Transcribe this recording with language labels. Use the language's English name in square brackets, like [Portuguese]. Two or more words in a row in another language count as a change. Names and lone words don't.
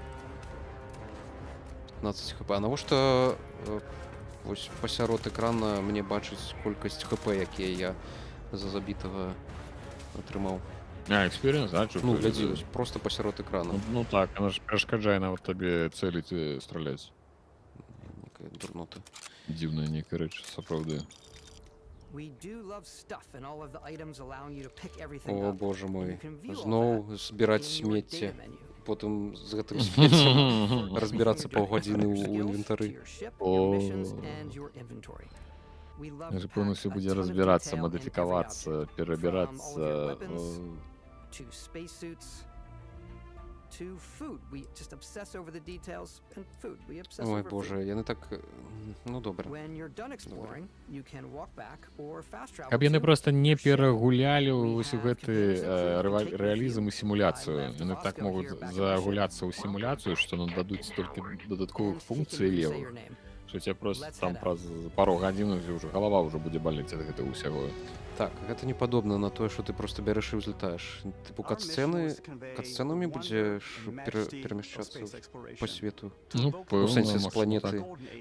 [Belarusian] 15 хп. А навошта вось пасярод экрана мне бачыць колькасць хп, якія я за забітага атрымаў? А, экспириенс, да? Ну, глядзі, вось просто пасярод экрана. Ну так, она ж перашкаджае нават табе цэліць і страляць. Некая дурнота. Дзіўная некая рэч, сапраўды. [English] We do love stuff and all of the items allowing you to pick everything [Belarusian] О, [English] up. [Belarusian] боже мой. [English] You can view all [Belarusian] Зноў [English] that [Belarusian] збіраць [English] in your [Belarusian] смецце. [English] data menu. [Belarusian] Потым з гэтым смеццем разбірацца паўгадзіны ў інвентары. О, Я [Russian] же полностью [Belarusian] будзе разбірацца, мадыфікавацца, перабірацца. [English] To spacesuits, to food. We just obsess over the details and food. We obsess [Belarusian] Ой, [English] over [Belarusian] боже, [English] food. [Belarusian] яны так... Ну, добра. [English] When you're done exploring, you can walk back or fast travel. [Belarusian] Каб яны [English] to [Belarusian] проста не [English] your ship. [Belarusian] перагулялі [English] We [Belarusian] ўсю [English] have [Belarusian] гэты [English] computers that you can take with [Belarusian] рэалізм і [English] you. [Belarusian] сімуляцыю. [English] I left [Belarusian] Яны так [English] Fosco [Belarusian] могуць [English] here back in my [Belarusian] загуляцца [English] ship. [Belarusian] ў сімуляцыю, што нададуць столькі дадатковых [English] And he [Belarusian] функцый [English] can say [Belarusian] левых, [English] your name. [Belarusian] што цябе проста [English] Let's [Belarusian] там [English] head [Belarusian] праз пару гадзін ўжо галава ўжо будзе балець ад гэтага ўсяго. Так, гэта не падобна на тое, што ты просто бярэш і ўзлетаеш. Тыпу катсцэнамі будзеш перамяшчацца па свету. Ну, У пэўна, сэнсе з магчыма, планеты. так.